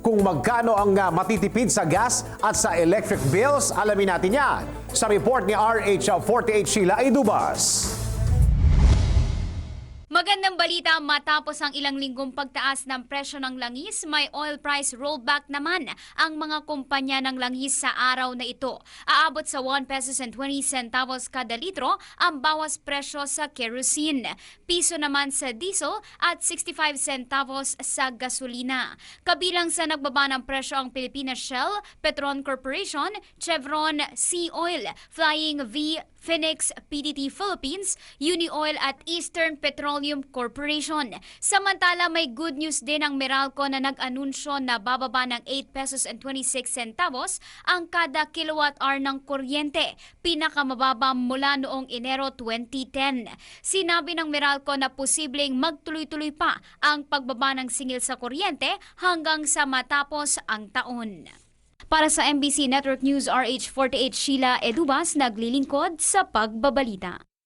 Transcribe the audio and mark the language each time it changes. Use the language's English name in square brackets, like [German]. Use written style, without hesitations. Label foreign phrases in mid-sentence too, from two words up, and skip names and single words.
[Filipino] Kung magkano ang matitipid sa gas at sa [English] electric bills, [Filipino] alamin natin yan sa report ni RH48 Sheila Aydubas. Magandang balita, matapos ang ilang linggong pagtaas ng presyo ng langis, may [English] oil price rollback [Filipino] naman ang mga kumpanya ng langis sa araw na ito. Aabot sa [English] 1 pesos and 20 centavos [Filipino] kada litro ang bawas presyo sa kerosene. Piso naman sa diesel at 65 centavos sa gasolina. Kabilang sa nagbaba ng presyo ang Pilipinas Shell, Petron Corporation, Chevron, Sea Oil, Flying V, Phoenix PTT Philippines, Unioil at Eastern Petroleum Corporation. Samantala, may [English] good news [Filipino] din ang Meralco na nag-anunsyo na bababa ng [English] 8 pesos and 26 centavos [Filipino] ang kada kilowatt-hour ng kuryente, pinakamababa mula noong Enero 2010. Sinabi ng Meralco na posibleng magtuloy-tuloy pa ang pagbaba ng singil sa kuryente hanggang sa matapos ang taon. Para sa MBC Network News, RH48 Sheila Edubas, naglilingkod sa pagbabalita.